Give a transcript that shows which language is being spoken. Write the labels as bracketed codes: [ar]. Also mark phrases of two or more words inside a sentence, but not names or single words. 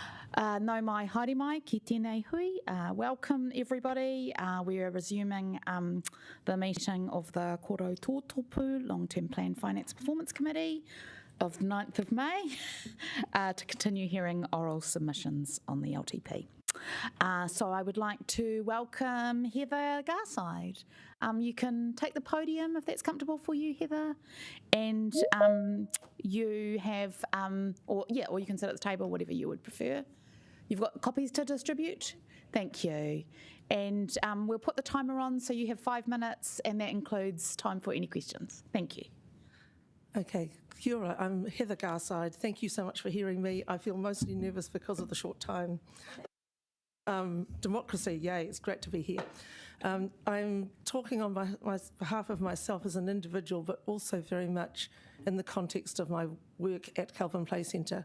[mi] No mai, haere mai, ki tēnei hui. [en] Welcome everybody. We are resuming the meeting of the Kōrau Tōtōpū Long-Term Plan Finance Performance Committee of the 9th of May to continue hearing oral submissions on the LTP. So I would like to welcome Heather Garside. You can take the podium if that's comfortable for you, Heather. And you have, or you can sit at the table, whatever you would prefer. You've got copies to distribute? Thank you. And we'll put the timer on so you have 5 minutes, and that includes time for any questions. Thank you. [mi] Okay, kia ora. [en] I'm Heather Garside. Thank you so much for hearing me. I feel mostly nervous because of the short time. Democracy, yay, it's great to be here. I'm talking on behalf of myself as an individual, but also very much in the context of my work at Kelvin Play Centre.